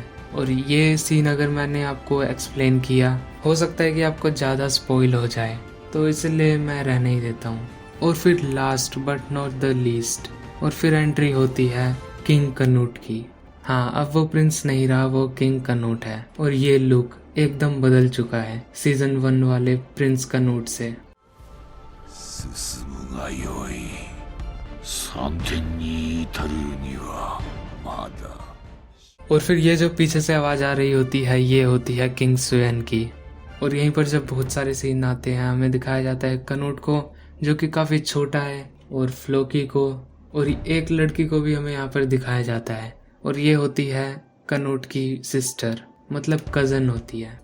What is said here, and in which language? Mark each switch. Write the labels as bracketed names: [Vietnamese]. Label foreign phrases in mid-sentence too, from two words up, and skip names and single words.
[Hindi] और ये सीन अगर मैंने आपको एक्सप्लेन किया, हो सकता है कि आपको ज़्यादा स्पॉइल हो जाए, तो इसलिए मैं रहने ही देता हूँ। और फिर [English] last but not the least, [Hindi] और फिर एंट्री होती है किंग कनूट की। हाँ, अब वो प्रिंस नहीं रहा, वो किंग कनूट है। और ये लुक एकदम बदल चुका है सीजन 1 वाले प्रिंस कनूट से। [Japanese] 進むがよい。3点に至るにはまだ。 [Hindi] और फिर ये जो पीछे से आवाज आ रही होती है, ये होती है किंग स्वेन की। और यहीं पर जब बहुत सारे सीन आते हैं, हमें दिखाया जाता है कनूट को, जो कि काफी छोटा है, और फ्लोकी को, और एक लड़की को भी हमें यहाँ पर दिखाया जाता है। और ये होती है कनूट की सिस्टर, मतलब कजन होती है।